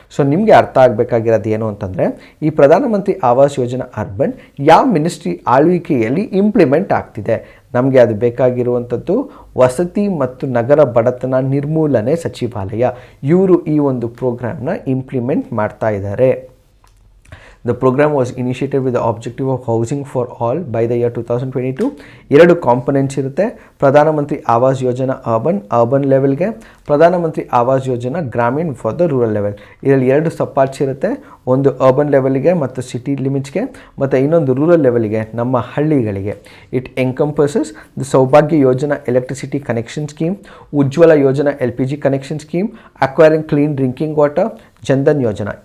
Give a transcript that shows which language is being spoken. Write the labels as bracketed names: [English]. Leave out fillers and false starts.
[Kannada] So ನಿಮಗೆ ಅರ್ಥ ಆಗಬೇಕಾಗಿರೋದು ಏನು ಅಂತಂದರೆ, ಈ ಪ್ರಧಾನಮಂತ್ರಿ ಆವಾಸ್ ಯೋಜನಾ ಅರ್ಬನ್ ಯಾವ ಮಿನಿಸ್ಟ್ರಿ ಆಳ್ವಿಕೆಯಲ್ಲಿ ಇಂಪ್ಲಿಮೆಂಟ್ ಆಗ್ತಿದೆ. ನಮಗೆ ಅದು ಬೇಕಾಗಿರುವಂಥದ್ದು ವಸತಿ ಮತ್ತು ನಗರ ಬಡತನ ನಿರ್ಮೂಲನೆ ಸಚಿವಾಲಯ. ಇವರು ಈ ಒಂದು ಪ್ರೋಗ್ರಾಮ್ನ ಇಂಪ್ಲಿಮೆಂಟ್ ಮಾಡ್ತಾ ಇದ್ದಾರೆ. [English] The program was initiated with the objective of housing for all by the year 2022. [Kannada] 2 components ಇರುತ್ತೆ. ಪ್ರಧಾನಮಂತ್ರಿ ಆವಾಸ್ ಯೋಜನಾ ಅರ್ಬನ್ ಲೆವೆಲ್ಗೆ, ಪ್ರಧಾನಮಂತ್ರಿ Awas Yojana Gramin [English] For the rural level. [Kannada] ಇದರಲ್ಲಿ 2 ಸಬ್-ಪಾರ್ಟ್ಸ್ ಇರುತ್ತೆ. ಒಂದು ಅರ್ಬನ್ ಲೆವೆಲ್ಗೆ ಮತ್ತು ಸಿಟಿ ಲಿಮಿಟ್ಸ್ಗೆ, ಮತ್ತು ಇನ್ನೊಂದು ರೂರಲ್ ಲೆವೆಲ್ಗೆ, ನಮ್ಮ ಹಳ್ಳಿಗಳಿಗೆ. [English] It encompasses the Saubhagya Yojana electricity connection scheme, Ujjwala Yojana LPG connection scheme, acquiring clean drinking water, Jan Dhan Yojana.